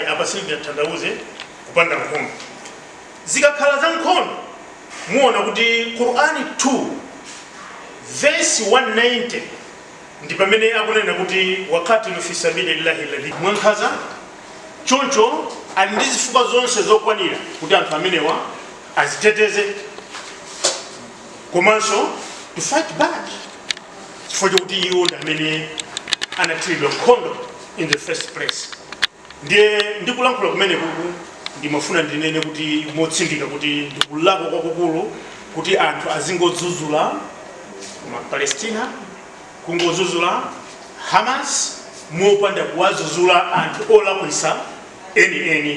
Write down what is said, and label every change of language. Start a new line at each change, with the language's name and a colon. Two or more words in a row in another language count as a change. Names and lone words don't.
Nyanja: Apa singatanthauze kupanda nkhondo. Zikakhala za nkhondo, muona kuti Qur'ani 2 verse 190 ndi pamene akunena kuti
Arabic: وقاتلوا في سبيل الله الذين
Nyanja: mwankhaza. Choncho ali ndi zifukwa zonse zokwanira kuti anthu amenewa aziteteze, komanso
English: to fight back,
Nyanja: chifukwa chokuti iwo ndi amene anathiridwa nkhondo
English: in the first place.
Nyanja: Ndiye ndikulankhula kumene kuku ndimafuna ndinene kuti motsindika kuti ndikulakwa kwakukulu kuti anthu azingodzudzula Palestina, kungodzudzula Hamas, mopanda kuwadzudzula anthu olakwisa eni.